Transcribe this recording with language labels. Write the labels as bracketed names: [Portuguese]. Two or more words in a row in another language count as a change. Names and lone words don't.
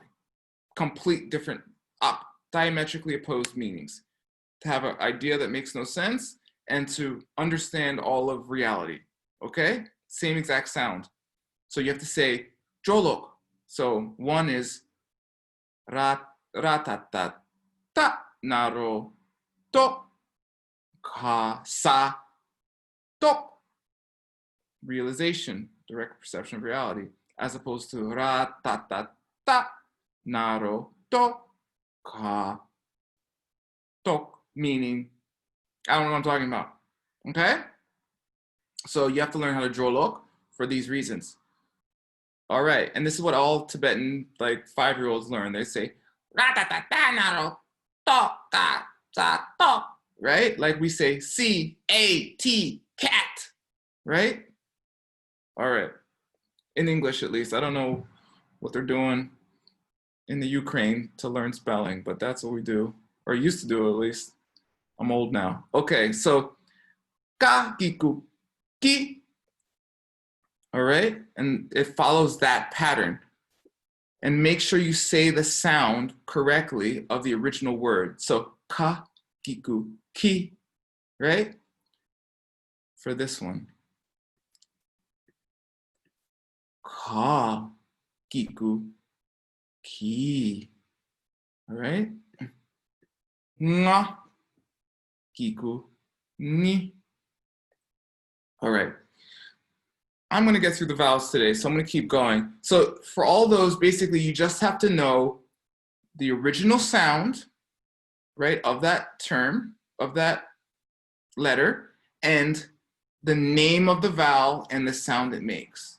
[English] Complete different, diametrically opposed meanings. To have an idea that makes no sense and to understand all of reality. Okay, same exact sound. So you have to say jolok. So one is [Tibetan] ratata ta naro to ka sa to. [English] Realization, direct perception of reality, as opposed to [Tibetan] ratata ta naro to ka to, [English] meaning I don't know what I'm talking about. Okay? So you have to learn how to jolok for these reasons. All right, and this is what all Tibetan like 5-year-olds learn. They say, right? Like we say C-A-T, cat, right? All right, in English at least. I don't know what they're doing in the Ukraine to learn spelling, but that's what we do, or used to do at least. I'm old now. Okay, so [Tibetan] ka giku ki. [English] All right, and it follows that pattern. And make sure you say the sound correctly of the original word. [Tibetan] So ka giku ki, [English] right? For this one, [Tibetan] ka giku ki. [English] All right, [Tibetan] nga giku ni. [English] All right. I'm going to get through the vowels today, so I'm going to keep going. So for all those, basically, you just have to know the original sound, right, of that term, of that letter, and the name of the vowel and the sound it makes.